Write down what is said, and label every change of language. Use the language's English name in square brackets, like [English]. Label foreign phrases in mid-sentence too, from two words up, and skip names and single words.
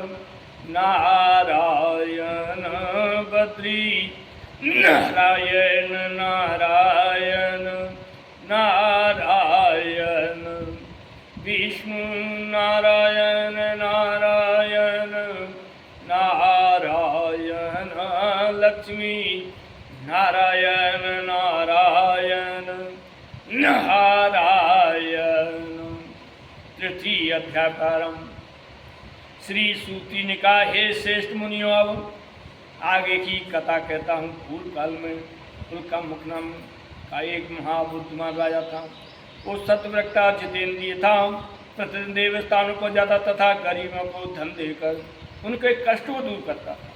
[Hindi] नारायण, बद्री नारायण नारायण नारायण, विष्णु नारायण नारायण नारायण, लक्ष्मी नारायण नारायण नारायण। तृतीय अध्याकारम। श्री सूती ने कहा, हे श्रेष्ठ मुनियों, अब आगे की कथा कहता हूँ। पूर्व काल में उनका मुखनाम का एक महाबुद्धिमान राजा था। वो सत्यव्रता जितेंद्रिय था। प्रतिदिन देवस्थानों को जाता तथा गरीबों को धन देकर उनके कष्ट को दूर करता था।